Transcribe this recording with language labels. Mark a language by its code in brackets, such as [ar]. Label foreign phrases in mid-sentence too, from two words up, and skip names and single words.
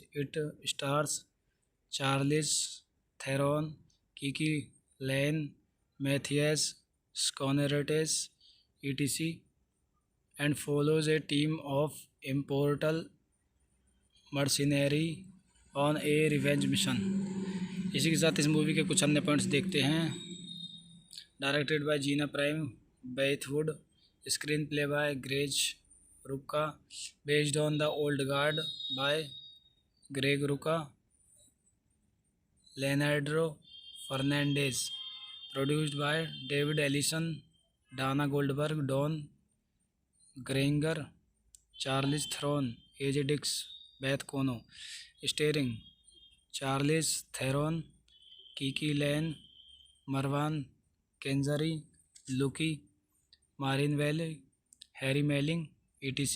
[en] It stars Charlize Theron, KiKi Layne, Matthias Schoenaerts etc. and follows a team of immortal mercenary on a revenge mission। [hi] इसी के साथ इस मूवी के कुछ अन्य पॉइंट्स देखते हैं। [en] Directed by Gina Prince Bythewood, screenplay by Greg Rucka, based on The Old Guard by Greg Rucka, Leonardo Fernandez, produced by David Ellison, Dana Goldberg, Don Granger, Charlize Theron, AJ Dix, Beth Kono, starring Charlize Theron, KiKi Layne, Marwan Kenzari, Luca, Marinelli, Harry Melling, etc.